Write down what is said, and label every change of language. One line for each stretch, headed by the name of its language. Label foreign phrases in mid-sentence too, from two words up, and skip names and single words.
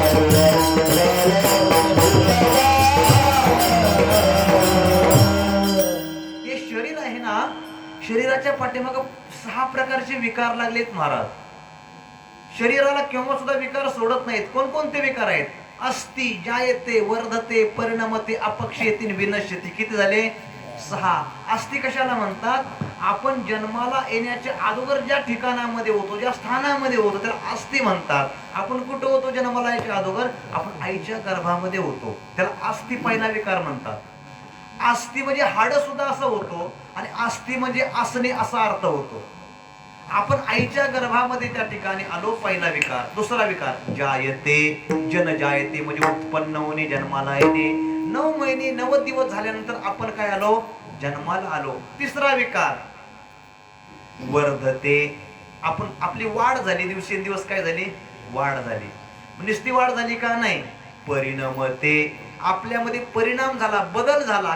Marathi: हे शरीर आहे ना शरीराच्या पाठीमागे 6 प्रकारचे विकार लागलेत महाराज. शरीराला केव्हा सुद्धा विकार सोडत नाहीत. कोणकोणते विकार आहेत?
Sanskrit: अस्ति जायते वर्धते परिणामते अपक्षयते विनश्यते.
Marathi: किती झाले? 6. अस्ति कशाला म्हणतात? आपण जन्माला येण्याच्या अगोदर ज्या ठिकाणामध्ये होतो ज्या स्थानामध्ये होतो त्याला अस्ति म्हणतात. आपण कुठं होतो जन्माला यायच्या अगोदर? आपण आईच्या गर्भामध्ये होतो त्याला अस्ति पहिला विकार म्हणतात. अस्ति म्हणजे हाड सुद्धा असं होतो आणि अस्ति म्हणजे असणे असा अर्थ होतो. आपण आईच्या गर्भामध्ये त्या ठिकाणी आलो पहिला विकार. दुसरा विकार
Sanskrit: जायते जन जायते
Marathi: म्हणजे उत्पन्न होणे जन्माला येणे. 9 महिने 90 दिवस झाल्यानंतर आपण काय आलो? जन्माला आलो. तिसरा विकार वर्धते. आपण आपली वाढ झाली दिवसेंदिवस काय झाली? वाढ झाली. नुसती वाढ झाली का? नाही. परिणामते आपल्यामध्ये परिणाम झाला बदल झाला.